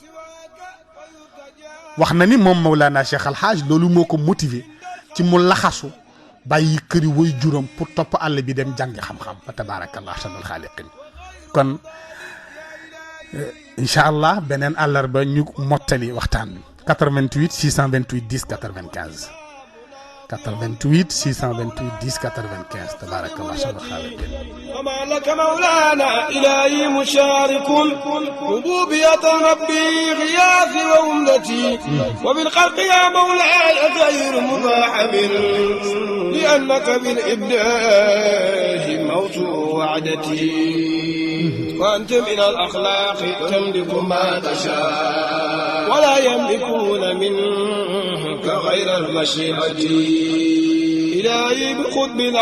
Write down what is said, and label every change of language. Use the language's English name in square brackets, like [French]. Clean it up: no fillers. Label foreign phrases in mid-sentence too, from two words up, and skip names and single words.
[Wolof] wax na ni moom Mawlana Cheikh Al Hadj loolu moo ko motivé ci mu laxasu bàyyi këri way juróom pour topp àll bi dem jàngi xam-xam fa [Arabic] تبارك الله أحسن الخالقين [Wolof] kon [Arabic] إن شاء الله [Wolof] beneen àllarba ñu mottali waxtaan bi 88 628 10 95 88 628 10 95 [Arabic] تبارك الله أحسن الخالقين وما لك مولانا إلهي مشارك ربوبية ربي غياثي وأمتي وبالخلق يا مولاي غير مباحم لأنك بالإبداع موت وعدتي وأنت من الأخلاق تملك ما تشاء ولا يملكون منك غير المشيئة إلهي بقطب